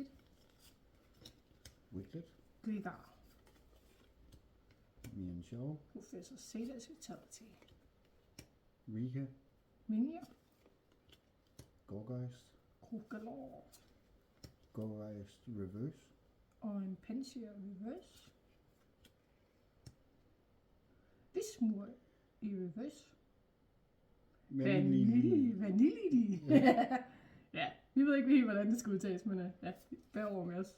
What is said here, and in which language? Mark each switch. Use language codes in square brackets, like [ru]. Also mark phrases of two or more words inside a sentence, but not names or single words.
[da] Wiglet. Gligar. Mienshao. Professor Zetas Vitality. Rika. Minier. Gorgeist. Krogalor. Gorgeist Reverse. Og en Pansier Reverse. Vismur i reverse. Vanilli. Ja, vi ved ikke helt, hvordan det skal udtages, men ja, bær over med os.